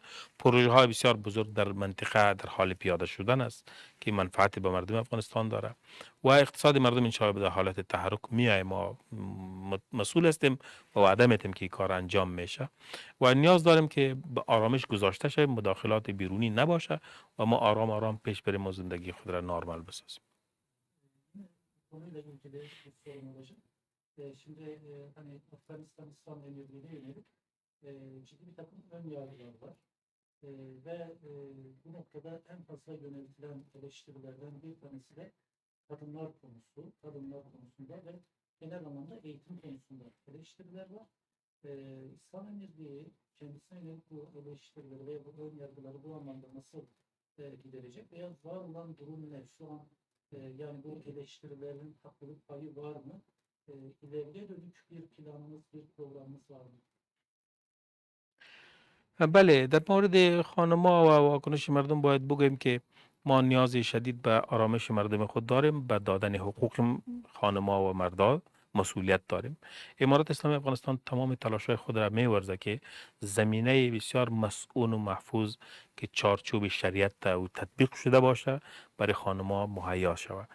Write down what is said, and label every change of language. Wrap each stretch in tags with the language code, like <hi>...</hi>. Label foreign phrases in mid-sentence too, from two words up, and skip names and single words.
<fa>پروژه های بسیار بزرگ در منطقه در حال پیاده شدن است که منفعت به مردم افغانستان داره و اقتصاد مردم</fa> <ar>انشاءالله</ar> <fa>به حالت تحرک میای. ما مسئول هستیم و وعده میتیم که این کار انجام میشه و نیاز داریم که به آرامش گذاشته شه، مداخلات بیرونی نباشه و ما آرام آرام پیش بریم و زندگی خود را نرمال بسازیم.</fa> <tr>Konuyla ilgili bir sorum olacak. Şimdi hani Afganistan İslam Emirliği'ne yönelik ciddi bir takım ön yargılar var. Ve bu noktada en fazla yöneltilen eleştirilerden bir tanesi de kadınlar konusu, kadınlar konusunda ve genel anlamda eğitim konusunda eleştiriler var. İslam Emirliği kendisine yönelik bu eleştirileri ve bu ön yargıları bu anlamda nasıl giderecek veya var olan durum ne? Şu an yani bu eleştirilerin haklılık payı var mı? İleriye dönük bir planımız, bir programımız var mı?</tr> <fa>بله، در مورد خانم‌ها و واکنش مردم باید بگویم که ما نیاز شدید به آرامش مردم خود داریم، به دادن حقوق خانم‌ها و مردان مسئولیت داریم. امارات اسلامی افغانستان تمام تلاش‌های خود را می‌ورزد که زمینه بسیار مسئول و محفوظ که چارچوب شریعت و تطبیق شده باشه برای خانم‌ها مهیا شود.</fa>